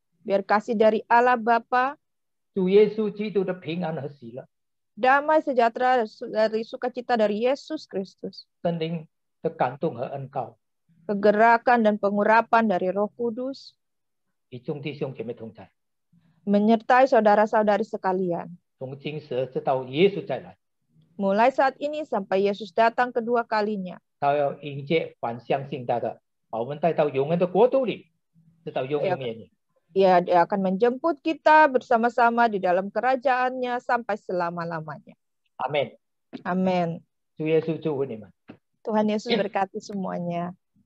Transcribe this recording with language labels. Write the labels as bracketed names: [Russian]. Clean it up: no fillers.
[Indonesian] biar kasih dari Allah Bapa, [Chinese] 主耶稣基督的平安和喜乐， [Indonesian] damai sejahtera dari sukacita dari Yesus Kristus, [Chinese] 圣灵的感动和恩膏， [Indonesian] kegerakan dan pengurapan dari Roh Kudus, [Chinese] 与众弟兄姐妹同在， [Indonesian] menyertai saudara-saudari sekalian. [Chinese] 从今时直到耶稣再来， [Indonesian] Mulai saat ini sampai Yesus datang kedua kalinya, [Chinese] 他要迎接凡相信他的，把我们带到永恒的国度里，直到永永远远。 [Indonesian] Dia akan menjemput kita bersama-sama di dalam kerajaannya sampai selama-lamanya. [Chinese] 阿门。 [Indonesian] Amin. [Chinese] 主耶稣祝福你们。 [Indonesian] Tuhan Yesus berkati semuanya.